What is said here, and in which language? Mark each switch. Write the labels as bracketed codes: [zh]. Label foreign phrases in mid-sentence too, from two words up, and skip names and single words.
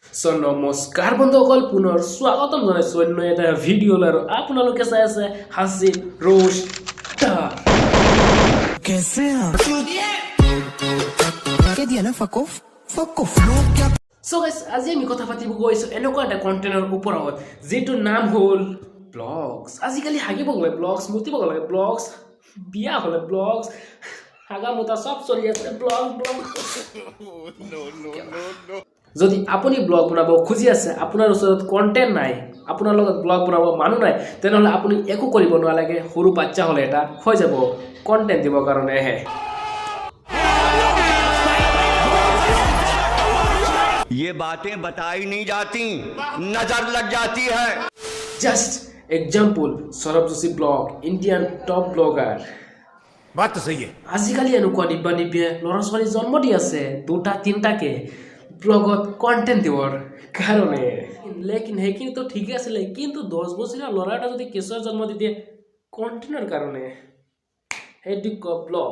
[as] সো নমস্কাৰ বন্ধুসকল, পুনৰ স্বাগতম জনাইছোঁ অন্য এটা ভিডিঅ'লৈ। আৰু আপোনালোকে চাই আছে হাসি ৰোষ্ট। [hi] कैसे दिया ना [en] fuck off [as] সো গাইস, আজি আমি কথা পাতিব গৈছোঁ এনেকুৱা এটা কণ্টেণ্টৰ ওপৰত যিটোৰ নাম হ'ল ব্লগছ। আজিকালি হাগিব গ'লে ব্লগছ, মুতিব গ'লে ব্লগছ, বিয়া হ'লে ব্লগছ, হাগা মুতা চব চলি আছে ব্লগ। যদি আপুনি ব্লগ বনাব খুজি আছে, আপোনাৰ ওচৰত কণ্টেণ্ট নাই, আপোনাৰ লগত ব্লগ বনাব মানুহ নাই, তেনেহ'লে আপুনি একো কৰিব নালাগে। সৰু বাচ্চা হ'লে এটা হৈ যাব কণ্টেণ্ট দিবৰ কাৰণেহে। [hi] ये बातें बताई नहीं जाती, नजर लग जाती है। [en] Just example, Saurabh Joshi vlog, Indian top blogger. [hi] बात तो सही है। [as] আজিকালি এনেকুৱা নিব্বা নিব্বিয়ে ল'ৰা ছোৱালী জন্ম দি আছে 2-3টাকে ব্লগত কণ্টেণ্ট দিবৰ কাৰণে। লেকিন সেইখিনিতো ঠিকে আছিলে, কিন্তু 10 বছৰীয়া ল'ৰা এটা যদি কেঁচুৱা জন্ম দি দিয়ে কণ্টেণ্টৰ কাৰণে, সেইটো ব্লগ।